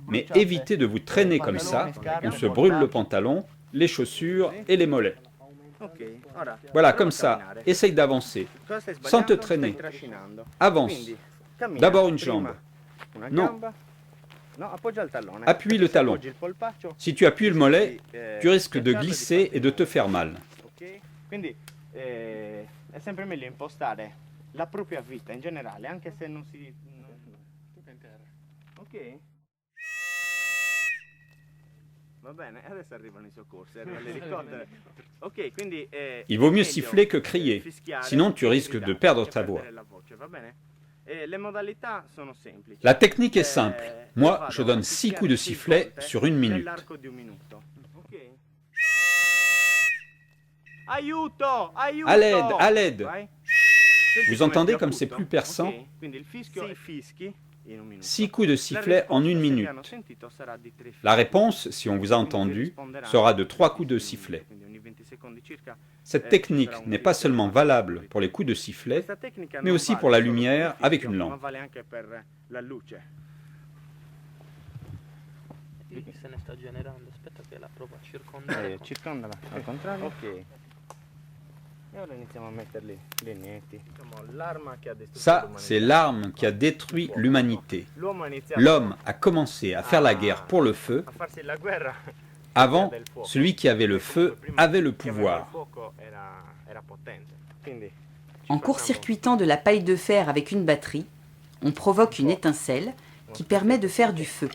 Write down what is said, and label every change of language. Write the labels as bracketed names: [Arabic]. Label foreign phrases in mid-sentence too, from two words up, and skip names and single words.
[French] mais [Italian] bruciate [French] évitez de vous traîner comme ça. On se brûle le pantalon, les chaussures et les mollets. [Italian] Ok, ora [French] Voilà, [Italian] prova [French] comme [Italian] a [French] ça. [Italian] camminare. [French] Essaye d'avancer. [Italian] Cosa stai [French] sans te [Italian] sbagliando? [French] traîner. [Italian] Stai trascinando. [French] Avance. [Italian] Quindi, cammina. [French] D'abord une [Italian] Prima [French] jambe. [Italian] Una [French] Non. [Italian] gamba. No, appoggia il tallone. [French] Appuie le [Italian] Se [French] talon. [Italian] appoggi il polpaccio, [French] Si tu appuies le mollet, [Italian] rischi, [French] tu risques de [Italian] schiacciarlo e di [French] glisser [Italian] farti [French] et de te [Italian] male. [French] faire mal. Ok? [Italian] Quindi è sempre meglio impostare la propria vita in generale, anche se non si... Ok? Va bene, adesso arrivano i soccorsi, arriva l'elicottero. Ok, quindi... [French] Il vaut mieux [Italian] meglio, [French] siffler que crier, [Italian] fischiare [French] sinon tu [Italian] e [French] risques de [Italian] gridare, [French] perdre [Italian] che [French] ta voix. [Italian] perdere la voce, va bene? [French] La technique est simple. Moi, je donne 6 coups de sifflet sur 1 minute. À l'aide, à l'aide. Vous entendez comme c'est plus perçant? 6 coups de sifflet en 1 minute. La réponse, si on vous a entendu, sera de 3 coups de sifflet. Cette technique n'est pas seulement valable pour les coups de sifflet, mais aussi pour la lumière avec une lampe. [Italian] Lì se ne sta generando, aspetta che la provo a circondare. Circondala al contrario. Ok. E ora iniziamo a mettere lì i legneti. [French] Ça, c'est l'arme qui a détruit l'humanité. L'homme a commencé à faire la guerre pour le feu. Avant, celui qui avait le feu avait le pouvoir. En court-circuitant de la paille de fer avec une batterie, on provoque une étincelle qui permet de faire du feu.